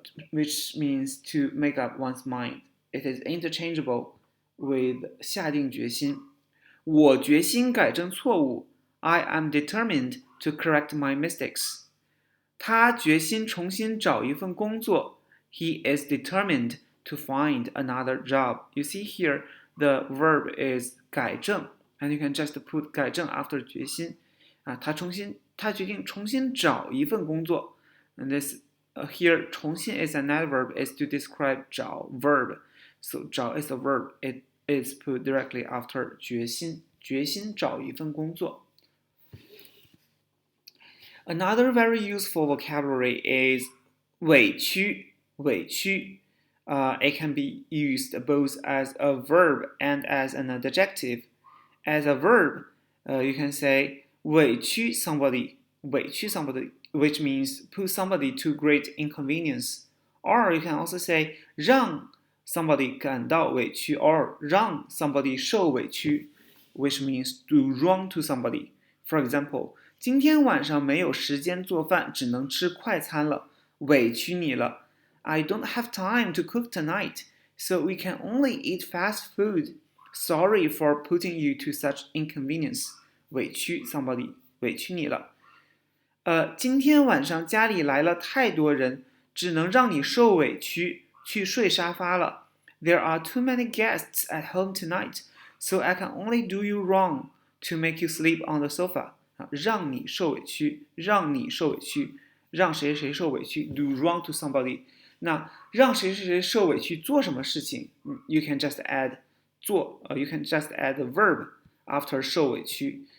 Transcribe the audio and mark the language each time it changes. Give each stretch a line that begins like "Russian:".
English: Which means to make up one's mind. It is interchangeable with 下定决心。
Chinese: 我决心改正错误。
English: I am determined to correct my mistakes.
Chinese: 他决心重新找一份工作。
English: He is determined to find another job. You see here, the verb is 改正, and you can just put 改正 after 决心。
Chinese: 他决定重新找一份工作。
English: And this here 重新 is an adverb is to describe 找 verb. So 找 is a verb. It is put directly after 决心，
Chinese: 决心找一份工作。
English: Another very useful vocabulary is 委屈，委屈。 It can be used both as a verb and as an adjective. As a verb, you can say 委屈 somebody, 委屈 somebody, which means put somebody to great inconvenience. Or you can also say 让 somebody
Chinese: 感到委屈
English: or 让 somebody
Chinese: 受委屈
English: which means do wrong to somebody.
Chinese: For example, 今天晚上没有时间做饭，只能吃快餐了，委屈你了。
English: I don't have time to cook tonight, so we can only eat fast food. Sorry for putting you to such inconvenience. 委屈 somebody,
Chinese: 委屈你了。今天晚上家里来了太多人，只能让你受委屈，去睡沙发了。
English: There are too many guests at home tonight, so I can only do you wrong to make you sleep on the sofa.
Chinese: 让你受委屈，让你受委屈，让谁谁受委屈
English: do wrong to somebody.
Chinese: 那让谁谁谁受委屈做什么事情
English: you can just add 做you can just add the verb after
Chinese: 受委屈。